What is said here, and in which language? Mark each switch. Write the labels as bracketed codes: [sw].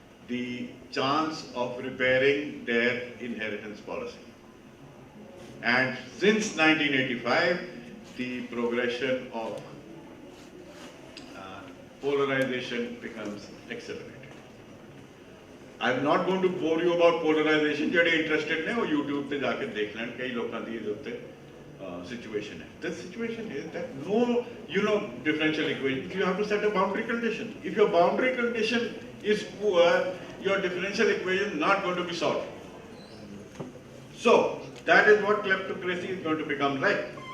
[en] the chance of repairing their inheritance policy. And since 1985, the progression of polarization becomes accelerated. I'm not going to bore you about polarization. If you're interested, on YouTube [hi] पे जाके देख लें कई लोगों की ये situation है. [en] The situation is that no, differential equation. You have to set a boundary condition. If your boundary condition is poor, your differential equation is not going to be solved. So that is what kleptocracy is going to become like.